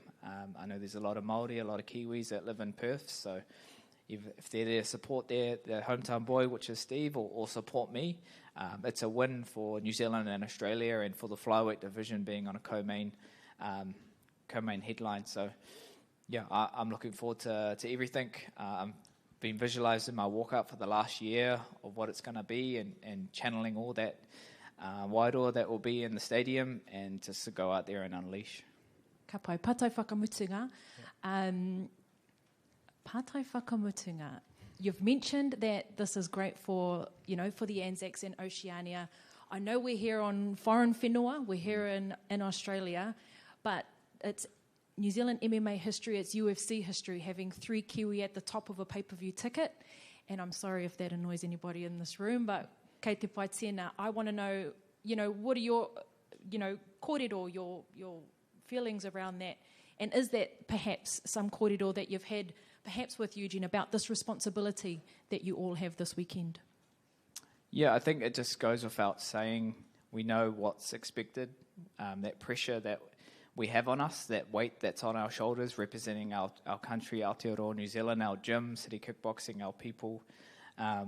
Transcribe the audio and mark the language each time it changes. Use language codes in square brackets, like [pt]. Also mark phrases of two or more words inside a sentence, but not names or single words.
[en] I know there's a lot of Māori, a lot of Kiwis that live in Perth, so if they're there to support their hometown boy, which is Steve, or support me, it's a win for New Zealand and Australia, and for the flyweight division being on a co-main headline. So I'm looking forward to everything. I've been visualizing my walkout for the last year of what it's going to be, and channeling all that wairua that will be in the stadium, and just to go out there and unleash. [mi] Ka pai, pātai whakamutunga. Pātai whakamutunga. [en] You've mentioned that this is great for the Anzacs in Oceania. I know we're here on foreign whenua, we're here in Australia, but it's New Zealand MMA history, it's UFC history, having 3 Kiwi at the top of a pay-per-view ticket. And I'm sorry if that annoys anybody in this room, but [mi] kei te pai tēnā, [en] I want to know, what are your, kōrero, your feelings around that? And is that perhaps some kōrero that you've had, perhaps with Eugene, about this responsibility that you all have this weekend? Yeah, I think it just goes without saying, we know what's expected, that pressure that we have on us, that weight that's on our shoulders, representing our country, Aotearoa, New Zealand, our gym, city kickboxing, our people.